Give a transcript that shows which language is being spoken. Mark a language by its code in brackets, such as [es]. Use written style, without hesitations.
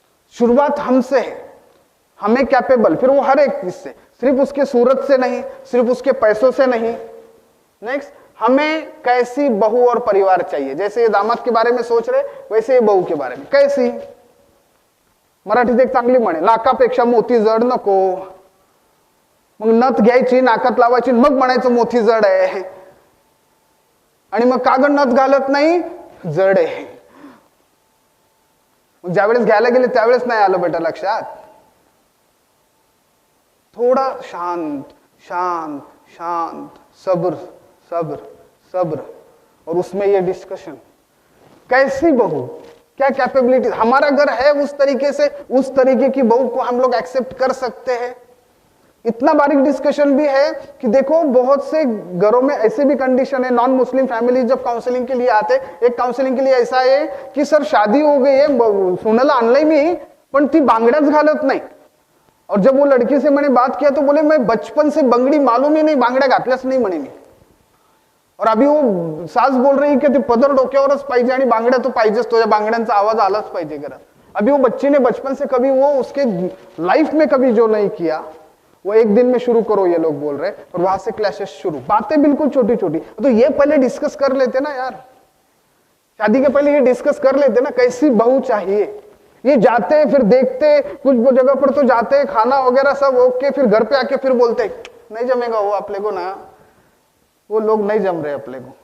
[hi] शुरुआत हमसे है, हमें कैपेबल, फिर वो हर एक चीज से, सिर्फ उसके सूरत से नहीं, सिर्फ उसके पैसों से नहीं। नेक्स्ट, हमें कैसी बहू और परिवार चाहिए? जैसे ये दामाद के बारे में सोच रहे, वैसे ये बहू के बारे में कैसी? [mr] मराठीत एक चांगली म्हणे, नाकापेक्षा मोती जड नको. मग नथ घ्यायची, नाकात लावायची, मग म्हणायचं मोती जड आहे. आणि मग का ग नथ घालत नाही, जड आहे. मग ज्यावेळेस घ्यायला गेले त्यावेळेस नाही आलं बेटा लक्षात. [hi] थोड़ा शांत शांत शांत, सब्र सब्र सब्र, और उसमें ये डिस्कशन, कैसी बहू, क्या कैपेबिलिटी, हमारा घर है उस तरीके से, उस तरीके की बहू को हम लोग एक्सेप्ट कर सकते हैं. इतना बारीक डिस्कशन भी है कि देखो बहुत से घरों में ऐसे भी कंडीशन है, नॉन मुस्लिम फैमिली जब काउंसलिंग के लिए आते, एक काउंसलिंग के लिए ऐसा है कि सर शादी हो गई है, [mr] सुनाला आणलंय मी, पण ती बांगड्याच घालत नाही. [hi] और जब वो लड़की से मैंने बात किया तो बोले मैं बचपन से बंगड़ी मालूम ही नहीं, [mr] बांगड्या घातल्याच नाही म्हणे मी. [hi] और अभी वो सास बोल रही कि [mr] ते पदर डोक्यावरच पाहिजे आणि बांगड्या तो पाहिजेच, तो या बांगड्यांचा आवाज आलाच पाहिजे घरात. [hi] अभी वो बच्चे ने बचपन से कभी वो उसके लाइफ में कभी जो नहीं किया वो एक दिन में शुरू करो, ये लोग बोल रहे, और वहां से क्लैशेस शुरू. बातें बिल्कुल छोटी छोटी, तो ये पहले डिस्कस कर लेते ना यार, शादी के पहले ये डिस्कस कर लेते ना, कैसी बहू चाहिए. ये जाते फिर देखते, कुछ जगह पर तो जाते खाना वगैरह सब ओके, फिर घर पे आके फिर बोलते नहीं जमेगा वो अपने को ना, वो लोग नहीं जम रहे अपने को.